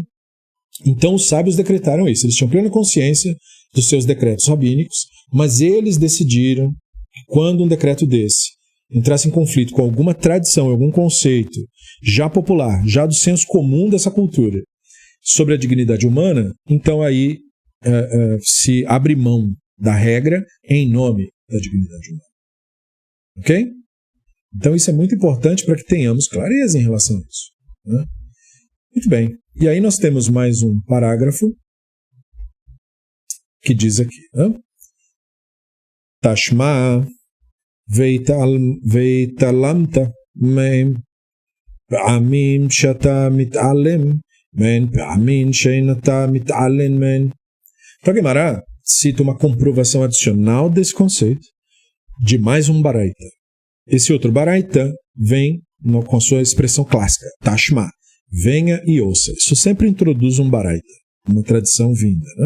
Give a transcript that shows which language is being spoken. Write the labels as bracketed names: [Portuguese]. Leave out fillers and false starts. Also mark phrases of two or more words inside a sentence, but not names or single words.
[Portuguese] Então os sábios decretaram isso, eles tinham plena consciência dos seus decretos rabínicos, mas eles decidiram que quando um decreto desse entrasse em conflito com alguma tradição, algum conceito já popular, já do senso comum dessa cultura, sobre a dignidade humana, então aí se abre mão da regra em nome da dignidade humana. Ok? Então isso é muito importante para que tenhamos clareza em relação a isso. Né? Muito bem. E aí nós temos mais um parágrafo que diz aqui, né? [Hebrew] תא שמע והתעלמת מהם פעמים שאתה מתעלם מהן, פעמים שאתה מתעלם מהן. [Portuguese] Então a Guemará cita uma comprovação adicional desse conceito de mais um baraita. Esse outro baraita vem com a sua expressão clássica, Tashma, venha e ouça. Isso sempre introduz um baraita, uma tradição vinda, né?